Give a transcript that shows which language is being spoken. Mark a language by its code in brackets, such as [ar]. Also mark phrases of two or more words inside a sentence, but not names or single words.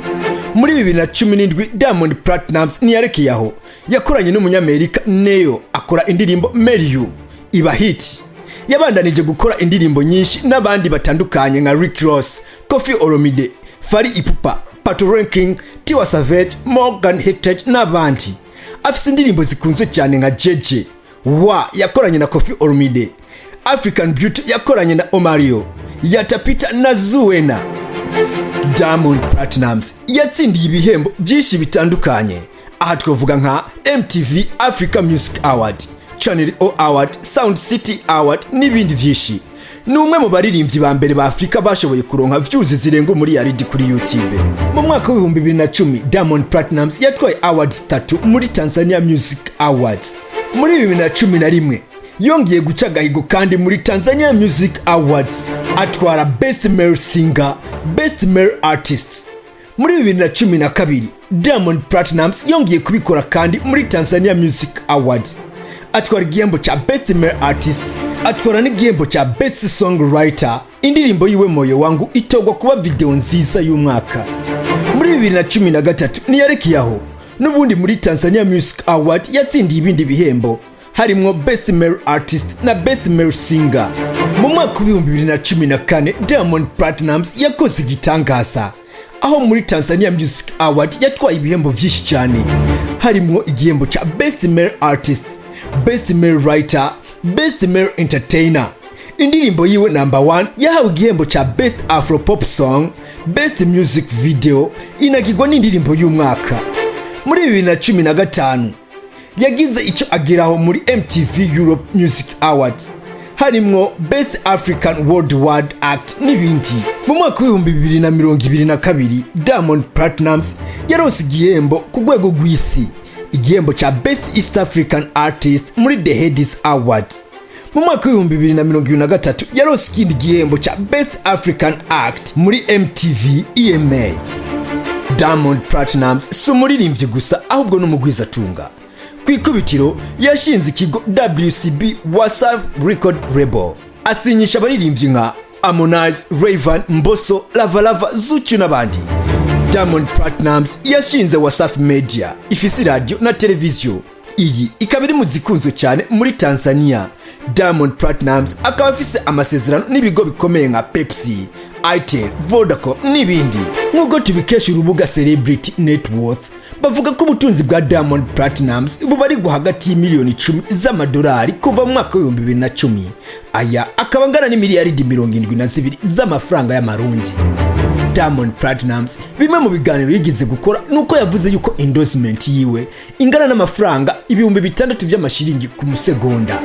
[rn] Muri 2017 Diamond Platnumz niyarekeye aho, yakoranye n'umunyamerika Neo akora indirimbo Muri iba hit. Yabandanije gukora indirimbo nyinshi n'abandi batandukanye nka Rick Ross, Koffi Olomide, Fally Ipupa, Pato Ranking, Tiwa Savage, Morgan Heritage n'abandi. Afise indirimbo zikunzwe cyane nka JJ wa yakoranye na Koffi Olomide, African Beauty yakoranye na Omario, Yatapita na Zuena. Diamond Platnumz yatsindiye ibihembo byinshi bitandukanye. Aha twavuga nka MTV Africa Music Award, Channel O Award, Sound City Award n'ibindi byinshi. Ni umwe mu baririmbyi ba mbere ba Afrika bashoboye kuronka views zirenga muri yaridi kuri YouTube. Mu mwaka wa 2010 Diamond Platnumz yatwaye awards 3 muri Tanzania Music Awards. Muri 2011 yongeye guca agahigo kandi muri Tanzania Music Awards atwara Best Male Singer, Best Male Artist. Muri 2012 Diamond Platnumz yongeye kubikora kandi muri Tanzania Music Awards atwara igihembo cha Best Male Artist, atwara n'igihembo cha Best Songwriter. Indirimbo yiwe Moyo Wangu itogwa kuba video nziza y'umwaka. Muri 2013 niyarekeye aho, n'ubundi muri Tanzania Music Award yatsindiye ibindi bihembo harimo Best Male Artist na Best Male Singer. Mu mwaka wa 2014 Diamond Platnumz yakoze igitangaza aho muri Tanzania Music Award yatwaye ibihembo byinshi cyane, harimo igihembo cha Best Male Artist, Best Male Writer, Best Male Entertainer. Indirimbo yiwe number 1 yahawe igihembo cha Best Afro Pop Song, Best Music Video, inagirwa n'indirimbo y'umwaka. Muri 2015 yagize icyo ageraho muri MTV Europe Music Awards, harimo Best African Worldwide Act n'ibindi. Mu mwaka wa 2022 Diamond Platnumz yaronse igihembo ku rwego rw'isi, igihembo cha Best East African Artist muri The Headies Awards. Mu mwaka wa 2023 yaronse ikindi gihembo cha Best African Act muri MTV EMA. Diamond Platnumz si umuririmbyi gusa ahubwo n'umugwizatunga. Ku ikubitiro yashinze ikigo WCB Wasav Record Label, asinyisha abaririmbyi nka Harmonize, Rayvan, Mbosso, Lava, Zuchu n'abandi. Diamond Platnumz yashinze Wasafi Media, ifisi radio na televiziyo. Iyi ikaba iri mu zikunzwe cyane muri Tanzania. Diamond Platnumz akaba afise amasezerano n'ibigo bikomeye nka Pepsi, Itel, Vodacom n'ibindi. Nk'uko tubikesha urubuga Celebrity Net Worth, bavuga ko ubutunzi bwa Diamond Platnumz bubarirwa hagati y'imiliyoni 10 z'amadolari kuva mu mwaka wa 2010. Aya akaba angana n'imiliyaridi 72 z'amafaranga y'amarundi. Diamond Platnumz bimwe mu biganiro yigize gukora nuko yavuze yuko endorsement yiwe ingana n'amafaranga 6,000 by'amashiringi ku musegonda.